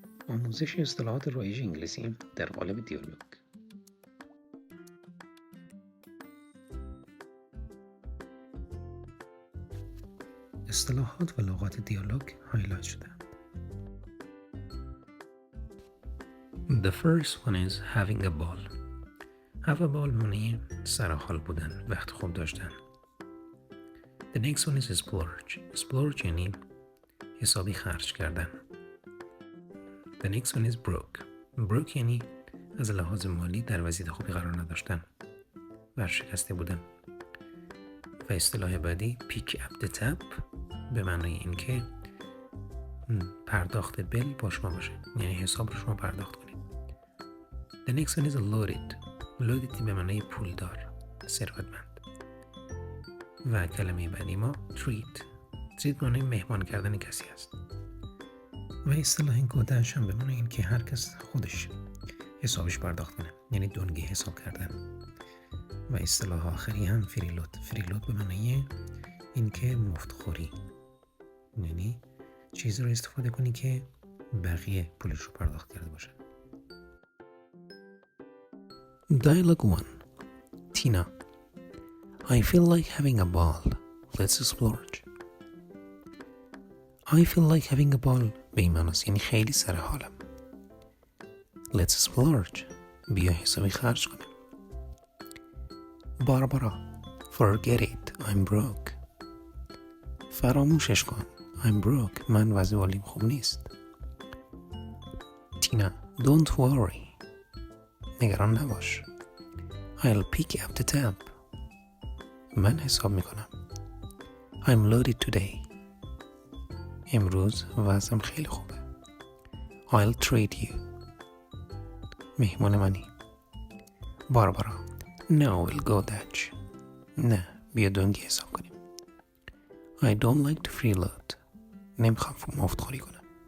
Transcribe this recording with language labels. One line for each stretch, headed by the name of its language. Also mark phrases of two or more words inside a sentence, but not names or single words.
Persian: آموزش اصطلاحات رایج انگلیسی در قالب دیالوگ. اصطلاحات و لغات دیالوگ هایلایت شده‌اند.
English: The first one is having a ball. have a ball
Persian: معنی سرحال بودن، وقت خوب داشتن.
English: The next one is splurge. splurge
Persian: یعنی حسابی خرج کردن.
English: The next one is broke.
Persian: broke یعنی از لحاظ مالی در وضعیت خوبی قرار نداشتن، ورشکسته بودن. و اصطلاح بعدی
English: pick up the tab
Persian: به معنای این که پرداخت بل با شما باشه، یعنی حساب رو شما پرداخت کنید.
English: The next one is loaded. loaded
Persian: به معنای پولدار، ثروتمند. و کلمه بعدی ما treat. treat به معنای مهمان کردن کسی است. و اصطلاح این گودش هم به معنای این که هر کس خودش حسابش پرداخت کنه، یعنی دونگی حساب کردن. و اصطلاح آخری هم فریلود. فریلود به معنای این که مفتخوری، یعنی چیزی رو استفاده کنی که بقیه پولش رو پرداخت کرده باشن.
English: Dialogue 1. Tina. I feel like having a ball. Let's splurge. I feel like having a ball
Persian: به این معناست یعنی خیلی سر حالم.
English: Let's splurge.
Persian: بیا حسابی خرج کنیم.
English: Barbara. Forget it. I'm broke.
Persian: فراموشش کن.
English: I'm broke.
Persian: من وضع مالیم خوب نیست.
English: Tina. Don't worry. نگران نباش. I'll pick up the tab.
Persian: من حساب میکنم.
English: I'm loaded today.
Persian: امروز وضعم خیلی خوبه.
English: I'll treat you.
Persian: مهمون منی.
English: Barbara. No, we'll go Dutch.
Persian: نه، بیا دونگی حساب کنیم.
English: I don't like to freeload.
Persian: نمیخوام مفتخوری کنم.